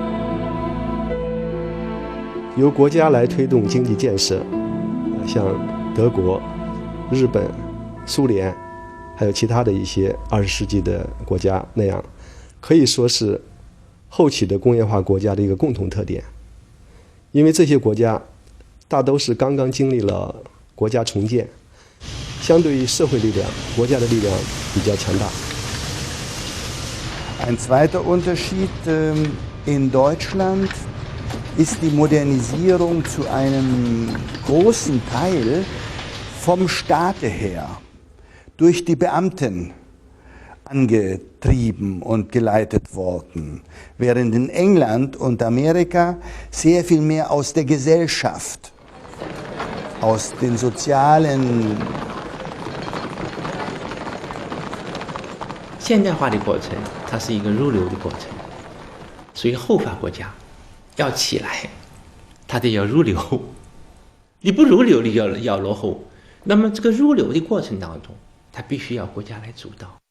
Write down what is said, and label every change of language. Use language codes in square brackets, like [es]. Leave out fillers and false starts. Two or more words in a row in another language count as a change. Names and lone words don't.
[zh] 由国家来推动经济建设，像德国、日本、苏联，还有其他的一些20世纪的国家那样，可以说是后起的工业化国家的一个共同特点。因为这些国家大都是刚刚经历了国家重建，相对于社会力量，国家的力量比较强大。 [de] Ein zweiter Unterschied in Deutschland ist die Modernisierung zu einem großen Teil vom Staate her durch die Beamten angetrieben und geleitet worden, während in England und Amerika sehr viel mehr aus der Gesellschaft, aus den sozialen [zh] 现代化的过程，它是一个入流的过程，所以后发国家要起来，它得要入流。你不入流，你要落后。那么这个入流的过程当中，它必须要国家来主导。